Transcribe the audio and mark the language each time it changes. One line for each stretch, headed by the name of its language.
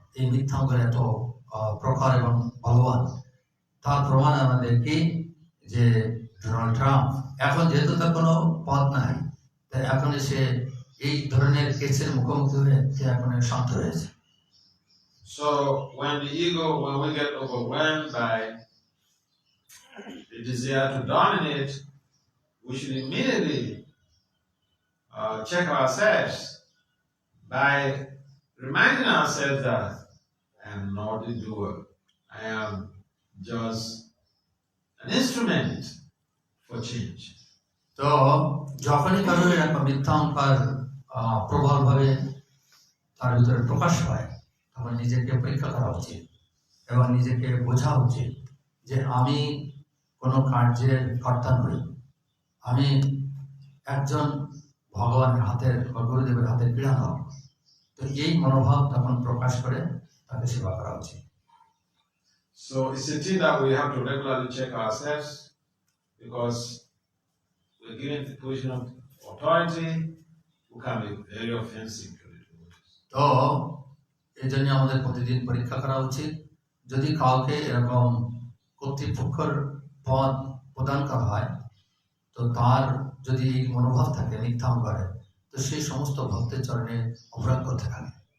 Bangla: এই মিথ্যা অহংকার এত প্রখর এবং বলবান, তার প্রমাণ আমাদের কি যে ডোনাল্ড ট্রাম্প এখন যেহেতু তার কোনো পদ নাই, তাই এখন সে এই ধরনের কেসের মুখোমুখি হয়ে সে এখন শান্ত হয়েছে।
English: So when we get overwhelmed by the desire to dominate, we should immediately check ourselves by reminding ourselves that I am not the doer. I am just an instrument for change.
Bangla: তো যখনই কারোর একটা মিথ্যা অহংকার প্রবল ভাবে তার ভিতরে প্রকাশ পায় তখন নিজেকে পরীক্ষা করা উচিত এবং নিজেকে বোঝা উচিত যে আমি কোনো কার্যের কর্তা নই, আমি একজন ভগবানের হাতের বা গুরুদেবের হাতের ক্রীড়ানক। তো এই মনোভাব তখন প্রকাশ করে তাকে সেবা করা উচিত।
English: So it's a thing that we have to regularly check ourselves, because we're given the position of authority who can be very offensive to the devotees.
Bangla: তো এই জন্য আমাদের প্রতিদিন পরীক্ষা করা উচিত। যদি কাউকে এরকম কর্তৃপক্ষের পদ প্রদান করা হয়, তো তার যদি এই মনোভাব থাকে মিথ্যা করে, তো সেই সমস্ত ভক্তের চরণে অপরাধ করতে থাকে।